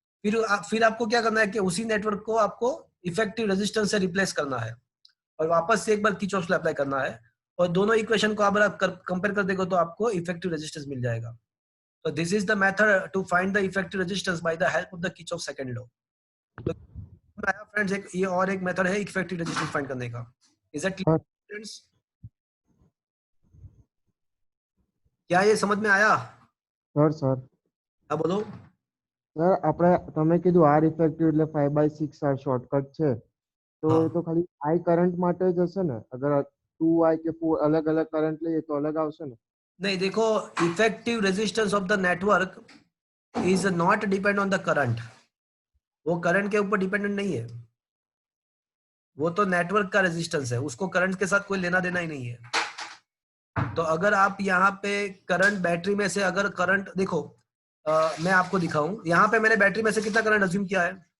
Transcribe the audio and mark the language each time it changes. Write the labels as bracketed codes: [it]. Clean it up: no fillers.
[hi] फिर आपको क्या करना है कि उसी नेटवर्क को आपको इफेक्टिव रेजिस्टेंस से रिप्लेस करना है। और वापस से एक बार किरचॉफ लॉ अप्लाई करना है, और दोनों इक्वेशन को अगर आप कंपेयर कर देखो तो आपको इफेक्टिव रेजिस्टेंस मिल जाएगा. [en] So this is the method to find the effective resistance by the help of the Kirchhoff second law. [hi] तो आया फ्रेंड्स, एक ये और एक मेथड है इफेक्टिव रेजिस्टेंस फाइंड करने का. [en] Is that clear friends? [hi] क्या ये समझ में आया? [gu] સર [hi] हाँ बोलो. [gu] સર આપણે તમે કીધું આર ઇફેક્ટિવ એટલે 5/6 આર શોર્ટકટ છે, તો [hi] हाँ. [gu] એ તો ખાલી આઈ કરંટ માટે જ હશે ને? અગર 2i કે 4 અલગ અલગ કરંટ લઈએ તો અલગ આવશે ને? [hi] नहीं, देखो, [en] Effective resistance of the network is not depend on the current. [hi] वो करंट के ऊपर डिपेंडेंट नहीं है, वो तो नेटवर्क का रेजिस्टेंस है, उसको करंट के साथ कोई लेना देना ही नहीं है. तो अगर आप यहाँ पे करंट बैटरी में से अगर करंट देखो, मैं आपको दिखाऊं, यहाँ पे मैंने बैटरी में से कितना करंट अज्यूम किया है?